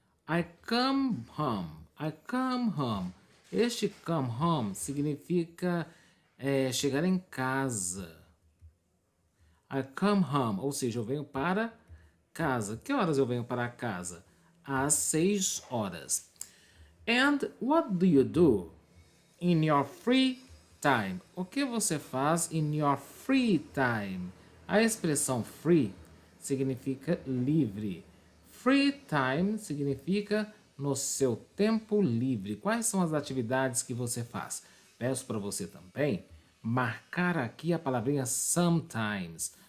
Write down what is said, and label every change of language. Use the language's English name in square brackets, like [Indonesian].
[English] I come home. I come home. [Portuguese] Este come home significa chegar em casa. [English] I come home, [Portuguese] ou seja, eu venho para casa. Que horas eu venho para casa? Às 6 horas. [English] And what do you do in your free time? [Portuguese] O que você faz [English] in your free time? [Portuguese] A expressão free significa livre. Free time significa no seu tempo livre. Quais são as atividades que você faz? Peço para você também marcar aqui a palavrinha sometimes.